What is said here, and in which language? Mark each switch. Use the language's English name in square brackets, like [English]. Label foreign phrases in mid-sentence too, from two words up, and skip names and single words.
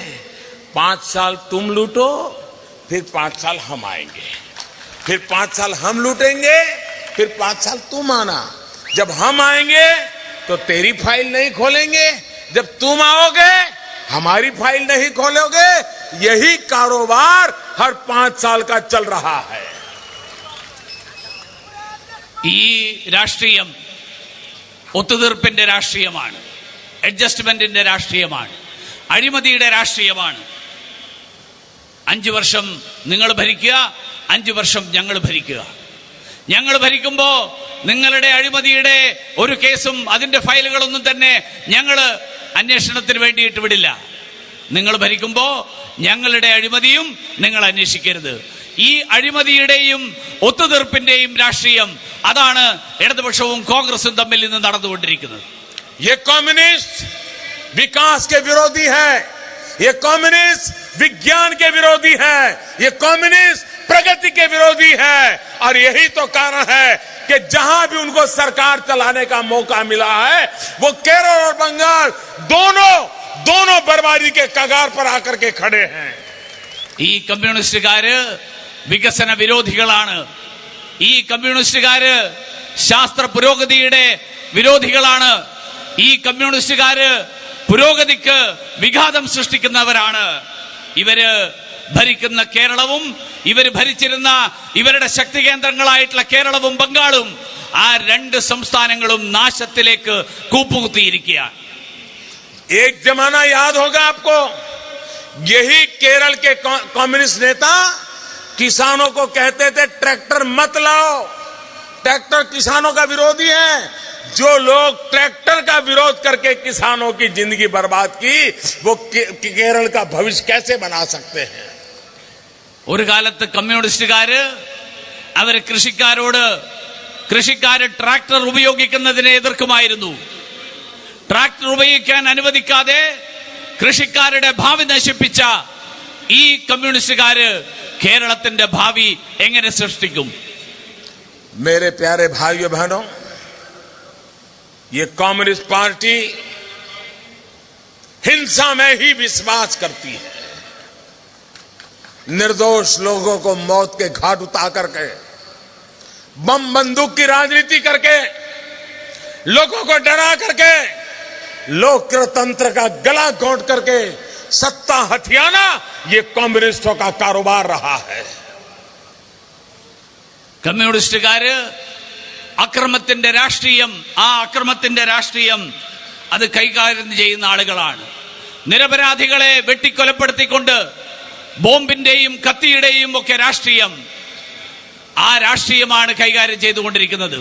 [Hindi] 5 साल तुम लूटो, फिर 5 साल हम आएंगे, फिर 5 साल हम लूटेंगे, फिर 5 साल तुम आना. जब हम आएंगे तो तेरी फाइल नहीं खोलेंगे, जब तुम आओगे हमारी फाइल नहीं खोलोगे. यही कारोबार हर 5 साल का चल रहा है. [Malayalam] ഈ രാഷ്ട്രീയം ഒത്തുതീർപ്പിന്റെ രാഷ്ട്രീയമാണ്. അഡ്ജസ്റ്റ്മെന്റിന്റെ രാഷ്ട്രീയമാണ്, അഴിമതിയുടെ രാഷ്ട്രീയമാണ്. 5 വർഷം നിങ്ങൾ ഭരിക്കുക, 5 വർഷം ഞങ്ങൾ ഭരിക്കുക. ഞങ്ങൾ ഭരിക്കുമ്പോൾ നിങ്ങളുടെ അഴിമതിയുടെ ഒരു കേസും അതിന്റെ ഫയലുകളൊന്നും തന്നെ ഞങ്ങൾ അന്വേഷണത്തിന് വേണ്ടിയിട്ട് വിടില്ല. നിങ്ങൾ ഭരിക്കുമ്പോൾ ഞങ്ങളുടെ അഴിമതിയും നിങ്ങൾ അന്വേഷിക്കരുത്. ഈ അഴിമതിയുടെയും ഒത്തുതീർപ്പിന്റെയും രാഷ്ട്രീയം, അതാണ് ഇടതുപക്ഷവും കോൺഗ്രസും തമ്മിൽ ഇന്ന് നടന്നുകൊണ്ടിരിക്കുന്നത്. [Hindi] ये कम्युनिस्ट विकास के विरोधी है, ये कम्युनिस्ट विज्ञान के विरोधी है, ये कम्युनिस्ट प्रगति के विरोधी है. और यही तो कारण है कि जहां भी उनको सरकार चलाने का मौका मिला है, वो केरल और बंगाल दोनों बर्बादी के कगार पर आकर के खड़े हैं. [Malayalam] ഈ കമ്മ്യൂണിസ്റ്റുകാര് വികസന വിരോധികളാണ്. ഈ കമ്മ്യൂണിസ്റ്റുകാര് ശാസ്ത്ര പുരോഗതിയുടെ വിരോധികളാണ്. ഈ കമ്മ്യൂണിസ്റ്റുകാര് പുരോഗതിക്ക് വിഘാതം സൃഷ്ടിക്കുന്നവരാണ്. ഇവര് ഭരിക്കുന്ന കേരളവും ഇവര് ഭരിച്ചിരുന്ന ഇവരുടെ ശക്തി കേന്ദ്രങ്ങളായിട്ടുള്ള കേരളവും ബംഗാളും, ആ 2 സംസ്ഥാനങ്ങളും നാശത്തിലേക്ക് കൂപ്പുകുത്തിയിരിക്കുകയാണ്. [Hindi] एक जमाना याद होगा आपको, यही केरल के कम्युनिस्ट नेता किसानों को कहते थे ट्रैक्टर मत लाओ, ट्रैक्टर किसानों का विरोधी है. जो लोग ट्रैक्टर का विरोध करके किसानों की जिंदगी बर्बाद की, वो केरल का भविष्य कैसे बना सकते हैं? [Malayalam] ഒരു കാലത്ത് കമ്മ്യൂണിസ്റ്റുകാര് അവര് കൃഷിക്കാര് ട്രാക്ടർ ഉപയോഗിക്കുന്നതിനെ എതിർക്കുമായിരുന്നു. ട്രാക്ടർ ഉപയോഗിക്കാൻ അനുവദിക്കാതെ കൃഷിക്കാരുടെ ഭാവി നശിപ്പിച്ച ഈ കമ്മ്യൂണിസ്റ്റുകാര് കേരളത്തിന്റെ ഭാവി എങ്ങനെ സൃഷ്ടിക്കും? [Hindi] मेरे प्यारे भाइयों बहनों, ये कम्युनिस्ट पार्टी हिंसा में ही विश्वास करती है. निर्दोष लोगों को मौत के घाट उतार करके, बम बंदूक की राजनीति करके, लोगों को डरा करके, लोकतंत्र का गला घोंट करके सत्ता हथियाना, ये कम्युनिस्टों का कारोबार रहा है. [Malayalam] കമ്മ്യൂണിസ്റ്റുകാര് അക്രമത്തിന്റെ രാഷ്ട്രീയം, ആ അക്രമത്തിന്റെ രാഷ്ട്രീയം അത് കൈകാര്യം ചെയ്യുന്ന ആളുകളാണ്. നിരപരാധികളെ വെട്ടിക്കൊലപ്പെടുത്തിക്കൊണ്ട് ബോംബിന്റെയും കത്തിയുടെയും ഒക്കെ രാഷ്ട്രീയം, ആ രാഷ്ട്രീയമാണ് കൈകാര്യം ചെയ്തുകൊണ്ടിരിക്കുന്നത്.